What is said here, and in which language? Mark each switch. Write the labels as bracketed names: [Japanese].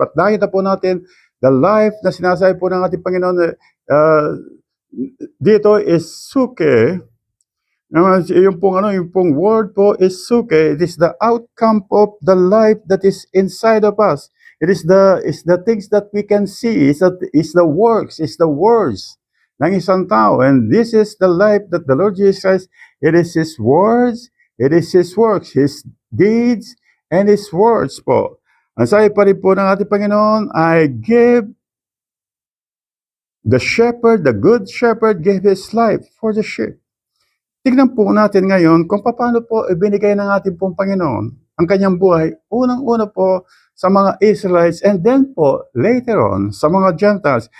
[Filipino] At nakita po natin, [English] the life [Filipino] na sinasabi po ng ating Panginoon, dito is suke. Yung pong word po is suke. [English] It is the outcome of the life that is inside of us. It is the things that we can see. It's the works. It's the words [Filipino] ng isang tao. [English] And this is the life that the Lord Jesus Christ, it is His words, it is His works, His deeds, and His words po. [Filipino] Ang sabi pa rin po ng ating Panginoon, [English] I give the shepherd, the good shepherd gave his life for the sheep. [Filipino] Tignan po natin ngayon kung paano po ibinigay ng ating pong Panginoon ang kanyang buhay, unang-una po sa mga Israelites [English] and then [Filipino] po later on sa mga Gentiles.